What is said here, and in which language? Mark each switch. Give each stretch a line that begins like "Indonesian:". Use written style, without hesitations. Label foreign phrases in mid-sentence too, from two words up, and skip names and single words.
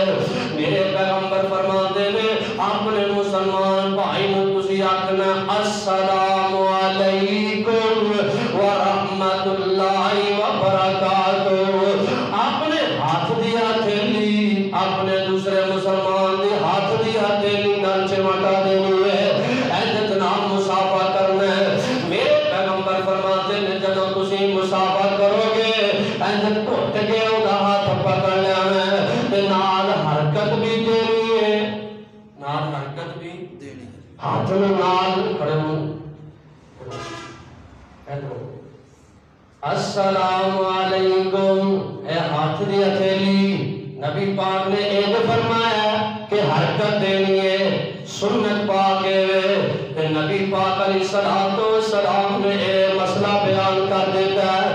Urdu: میرے پیغمبر فرماتے ہیں
Punjabi: اپنے مسلمان بھائی تسی آکھنا
Arabic: السلام علیکم ورحمت اللہ وبرکاتہ،
Punjabi: اپنے ہاتھ دیا تھیلی اپنے دوسرے مسلمان دی ہاتھ دی ہتھیلی نال چمٹا دینی ہے، اینج جناب مصافحہ کرنا ہے۔ میرے پیغمبر فرماتے نے جدوں تسی مصافحہ کرو گے اینج ٹوٹ کے اودا ہاتھ پکڑ لینا ہے تے نال حرکت بھی دینی ہے، نال حرکت بھی دینی ہے، ہاتھ نال کھڑے ہو
Arabic: السلام علیکم،
Punjabi: اے ہاتھ دی ہتھیلی نبی پاک نے ایک فرمایا کہ حرکت دینی ہے، سنت پاک ہے کہ نبی پاک
Arabic: علیہ السلام
Punjabi: نے اے مسئلہ بیان کر دیتا ہے۔